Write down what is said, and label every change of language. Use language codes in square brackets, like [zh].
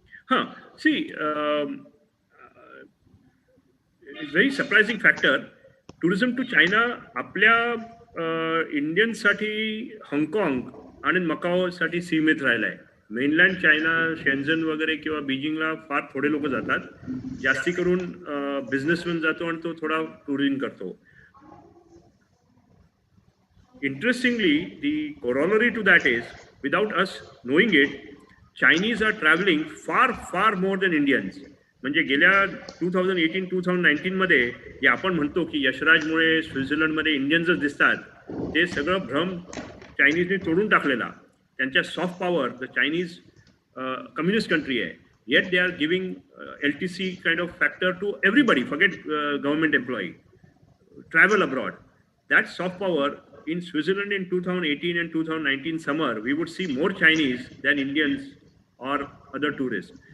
[mr] हां, [en] see very surprising factor, [mr] tourism to China आपल्या इंडियन्ससाठी हाँगकाँग आणि मकाओसाठी सीमित राहिला आहे. मेनलँड चायना, शेन्झन वगैरे किंवा बीजिंगला फार थोडे लोक जातात. जास्ती करून बिझनेसमॅन जातो आणि तो थोडा टुरिंग करतो. [en] Interestingly, the corollary to that is, without us knowing it, Chinese are traveling far more than Indians. [mr] म्हणजे गेल्या 2018-2019 मध्ये जे आपण म्हणतो की यशराजमुळे स्वित्झर्लंडमध्ये इंडियन्सच दिसतात, ते सगळं भ्रम चायनीजने तोडून टाकलेला. [en] त्यांच्या soft power, the Chinese communist country आहे, yet they are giving LTC kind of factor to everybody, forget government employee, travel abroad. That soft power in Switzerland in 2018 and 2019 summer, we would see more Chinese than Indians or other tourists.